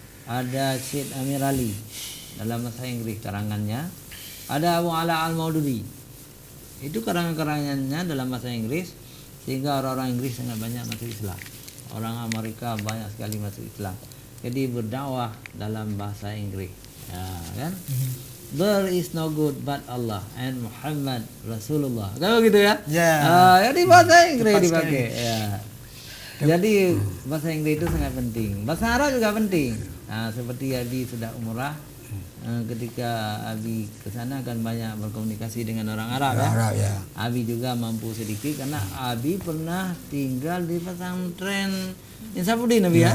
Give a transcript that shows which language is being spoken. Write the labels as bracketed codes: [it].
[id] Ada Syed Amir Ali dalam bahasa Inggris karangannya. Ada Abu Ala Al-Maududi, itu karangan-karangannya dalam bahasa Inggris, sehingga orang-orang Inggris sangat banyak masuk Islam. Orang Amerika banyak sekali masuk Islam. Jadi berdakwah dalam bahasa Inggris, ya, kan? [en] There is no good but Allah and Muhammad Rasulullah. [id] Kalau gitu ya? Ya. Jadi bahasa Inggris Tepat dipakai. Ya. Jadi bahasa Inggris itu sangat penting. Bahasa Arab juga penting. Nah, seperti Abi sudah umrah, ketika Abi ke sana akan banyak berkomunikasi dengan orang Arab, ya. Arab ya. Abi juga mampu sedikit karena Abi pernah tinggal di pesantren Insafudin, Abi ya.